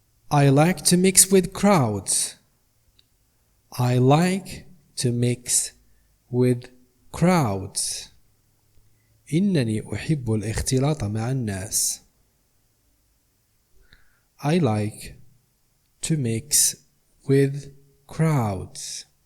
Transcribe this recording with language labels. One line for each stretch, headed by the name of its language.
English: I like to mix with crowds. I like to mix with crowds.
Arabic: إنني أحب الاختلاط مع الناس.
English: I like to mix with crowds.